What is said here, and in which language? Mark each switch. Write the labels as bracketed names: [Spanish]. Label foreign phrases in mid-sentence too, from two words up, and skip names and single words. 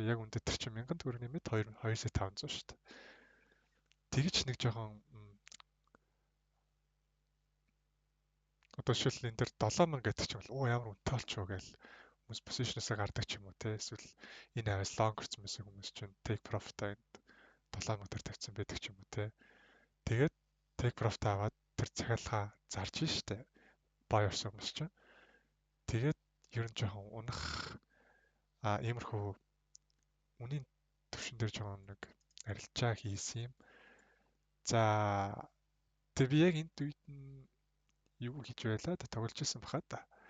[Mongolian] Яг үндэ тэр чинь 1000 төгрөг нэмээд 2,500 шүү дээ. Тэгж нэг жоохон одоо жишээл энэ дээр 7,000 гэдэг чинь бол ямар үнэтэй болчихоо гээл хүмүүс позишнасаа гардаг ч юм уу те. Эсвэл энэ аваас лонг орсон байсан хүмүүс чинь [English] take profit- [Mongolian] аа 7,000 төр тавьсан байдаг ч юм уу те. Тэгээд [English] take profit [Mongolian] аваад тэр захиалгаа зарж штэ. Бай орсон хүмүүс чинь. Тэгээд ер нь жоохон унах иймэрхүү үнийн төвшин дээр жоохон нэг арилжаа хийсэн юм. За тэг би яг энэ үед нь юу хийж байлаа да тоглож байсан баха да.